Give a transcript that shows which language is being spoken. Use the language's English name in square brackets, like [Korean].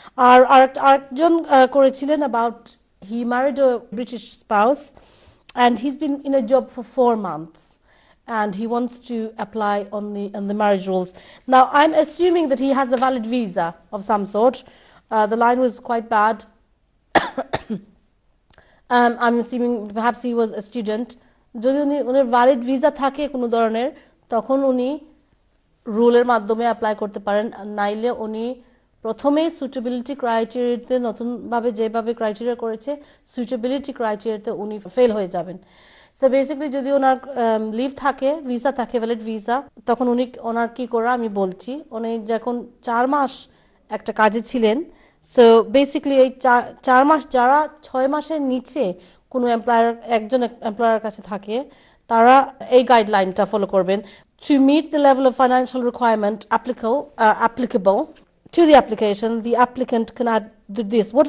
[Bangla] আর আরেকজন করেছিলেন [English] about he married a British spouse and he's been in a job for 4 months and he wants to apply on the marriage rules. Now I'm assuming that he has a valid visa of some sort. The line was quite bad. I'm assuming perhaps he was a student. [Bangla] যদি উনার valid visa থাকে কোনো ধরনের, তখন উনি রুলের মাধ্যমে apply করতে পারেন। নাইলে উনি প্রথমেই সুটেবিলিটি ক্রাইটেরিয়াতে, নতুনভাবে যেভাবে ক্রাইটেরিয়া করেছে সুটেবিলিটি ক্রাইটেরিয়াতে উনি ফেল হয়ে যাবেন। সো বেসিক্যালি যদি ওনার লিভ থাকে, ভিসা থাকে, ভ্যালিড ভিসা, তখন উনি ওনার কি করা আমি বলছি। উনি যখন 4 মাস একটা কাজে ছিলেন, সো বেসিক্যালি এই 4 মাস, যারা 6 মাসের নিচে কোনো একজন এমপ্লয়ারের কাছে থাকে, তারা এই গাইডলাইনটা ফলো করবেন। [English] To meet the level of financial requirement applicable to the application, the applicant can add this.